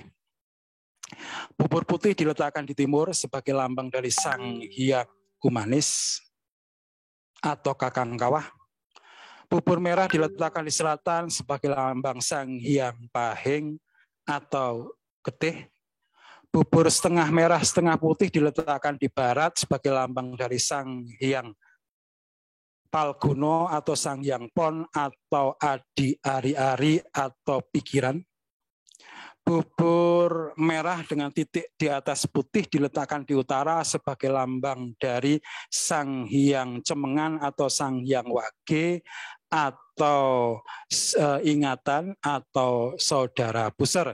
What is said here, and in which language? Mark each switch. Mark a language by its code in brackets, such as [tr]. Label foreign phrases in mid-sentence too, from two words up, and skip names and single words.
[id] Bubur putih diletakkan di timur sebagai lambang dari Sang Hyang Umanis atau Kakang Kawah. Bubur merah diletakkan di selatan sebagai lambang Sang Hyang Pahing atau Getih. Bubur setengah merah, setengah putih diletakkan di barat sebagai lambang dari Sang Hyang Palguno atau Sang Hyang Pon atau Adi Ari-ari atau pikiran. Bubur merah dengan titik di atas putih diletakkan di utara sebagai lambang dari Sang Hyang Cemengan atau Sang Hyang Wage atau ingatan atau saudara puser.